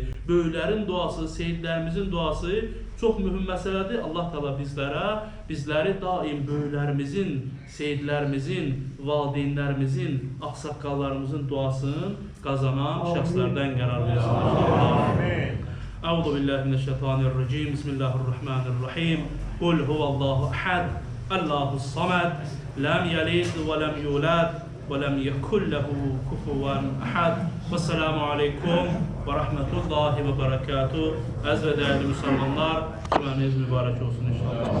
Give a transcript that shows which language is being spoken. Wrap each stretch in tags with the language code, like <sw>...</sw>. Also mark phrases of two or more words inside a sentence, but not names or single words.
<az>Böyüklərin duası, seyidlərimizin duası çox mühüm məsələdir.</az> <ar>الله تعالى</ar> <az>bizləri daim böyüklərimizin, seyidlərimizin, valideynlərimizin, ağsaqqallarımızın duasını qazanan şəxslərdən qərar versin.</az> <ar>أعوذ بالله من الشيطان الرجيم. بسم الله الرحمن الرحيم. قل هو الله أحد، الله الصمد، لم يلد ولم يولد ولم يكن له كفوا أحد. والسلام عليكم ورحمة الله وبركاته.</ar> <az>Əziz və dəyərli müsəlmanlar, cümləniz mübarək olsun inşallah.</az>